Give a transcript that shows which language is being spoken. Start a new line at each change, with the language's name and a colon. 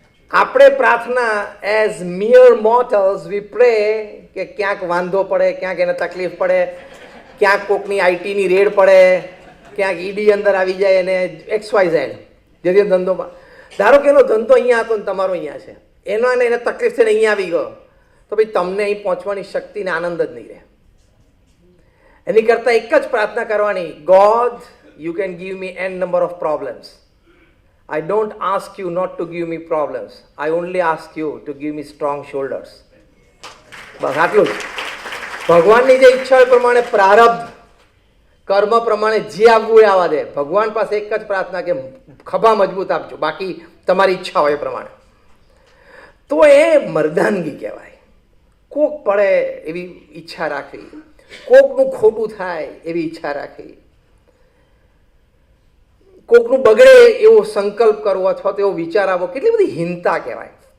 Gujarati: આપણે પ્રાર્થના
English: as mere mortals we pray
Gujarati: કે ક્યાંક વાંધો પડે, ક્યાંક એને તકલીફ પડે, ક્યાંક કોકની આઈટીની રેડ પડે, ક્યાંક ઈડી અંદર આવી જાય અને XYZ જેથી ધંધોમાં, ધારો કે એનો ધંધો અહીંયા હતો ને તમારો અહીંયા છે, એને તકલીફ છે ને અહીંયા આવી ગયો, તો ભાઈ તમને અહીં પહોંચવાની શક્તિ ને આનંદ જ નહીં રહે. એની કરતાં એક જ પ્રાર્થના કરવાની,
English: God you can give me n number of problems. I don't ask you not to give me problems. I only ask you to give me strong shoulders.
Gujarati: બસ આટલું જ. ભગવાનની જે ઈચ્છા પ્રમાણે, પ્રારબ્ધ કર્મ પ્રમાણે જે આવવું એ આવવા દે. ભગવાન પાસે એક જ પ્રાર્થના કે ખભા મજબૂત આપજો, બાકી તમારી ઈચ્છા હોય એ પ્રમાણે. તો એ મર્દાનગી કહેવાય. કોક પડે એવી ઈચ્છા રાખવી, કોકનું ખોટું થાય એવી ઈચ્છા રાખવી, કોકનું બગડે એવો સંકલ્પ કરવો અથવા તો એવો વિચાર આવવો, કેટલી બધી હીનતા કહેવાય.